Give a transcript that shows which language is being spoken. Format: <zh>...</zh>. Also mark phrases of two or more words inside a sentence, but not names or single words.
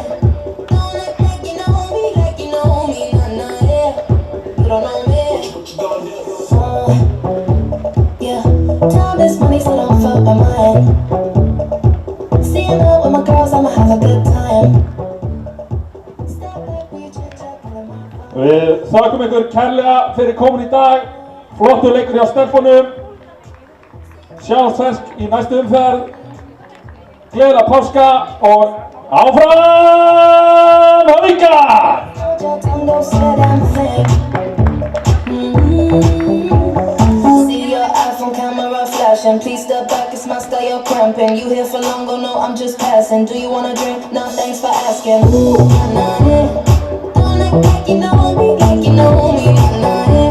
<en>Don't act like you know me, nah, nah, yeah. You don't know me. Yeah. Time is money, so don't fuck my mind. Seeing out with my girls, I'ma have a good time. Step back, we chit-chat,</en> <is>Við þakkum ykkur kærlega fyrir komin í dag. Flottur leikur hjá stelpunum. Sjáumst svensk í næstu umferð. Gleðilega páska og áfram Höfðingar!</is> <en>your tongue, don't say damn thing. See your iPhone camera flashing. Please step back, it's my style, you're cramping. You here for long, go no, I'm just passing. Do you wanna drink? No, thanks for asking. Ooh, nah, nah, yeah. Don't act like you know me, nah, nah, yeah.</en>